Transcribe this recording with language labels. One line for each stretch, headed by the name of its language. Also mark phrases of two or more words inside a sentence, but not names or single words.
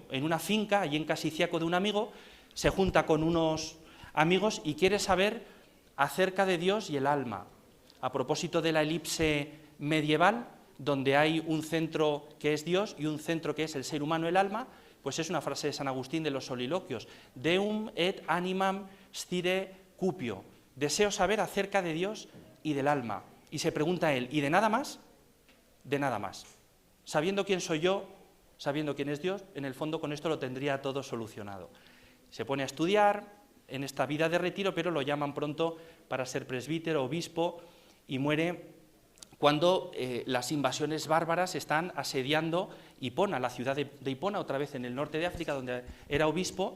Spanish: En una finca, allí en Casiciaco de un amigo, se junta con unos amigos y quiere saber acerca de Dios y el alma. A propósito de la elipse medieval, donde hay un centro que es Dios y un centro que es el ser humano, el alma, pues es una frase de San Agustín de los Soliloquios.
Latin: Deum et animam stire cupio.
Spanish: Deseo saber acerca de Dios y del alma. Y se pregunta él, ¿y de nada más? De nada más. Sabiendo quién soy yo, sabiendo quién es Dios, en el fondo con esto lo tendría todo solucionado. Se pone a estudiar en esta vida de retiro, pero lo llaman pronto para ser presbítero, obispo, y muere cuando las invasiones bárbaras están asediando Hipona, la ciudad de Hipona, otra vez en el norte de África, donde era obispo.